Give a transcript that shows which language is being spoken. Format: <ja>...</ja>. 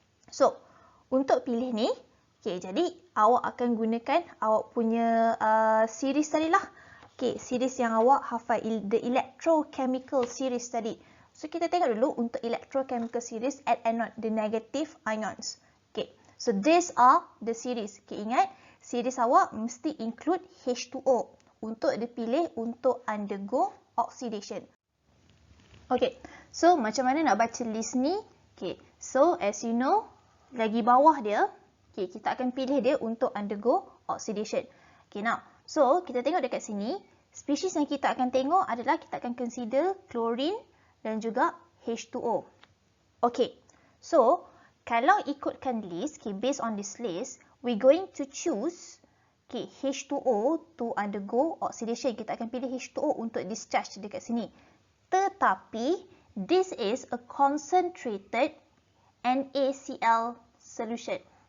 <ms>So, untuk pilih ni, okay, jadi awak akan gunakan awak punya series tadi lah. Okay, series yang awak hafal, the electrochemical series tadi.</ms> <en>So,</en> <ms>kita tengok dulu untuk</ms> <en>electrochemical series at anode, the negative ions. Okay, so these are the series. Okay, ingat, series</en> <ms>awak mesti</ms> <en>include H2O.</en> <ms>untuk dipilih untuk undergo oxidation. Okay, so macam mana nak baca list ni? Okay, so</ms> <en>as you know,</en> <ms>lagi bawah dia, okay, kita akan pilih dia untuk undergo oxidation. Okay, now, so kita tengok dekat sini, spesies yang kita akan tengok adalah kita akan consider chlorine dan juga H2O.</ms> <en>Okay, so</en> <ms>kalau ikutkan</ms> <en>list, okay, based on this list, we're going to choose okay, H2O to undergo oxidation.</en> <ms>Kita akan pilih H2O untuk discharge dekat sini. Tetapi,</ms> <en>this is a concentrated NaCl solution.</en>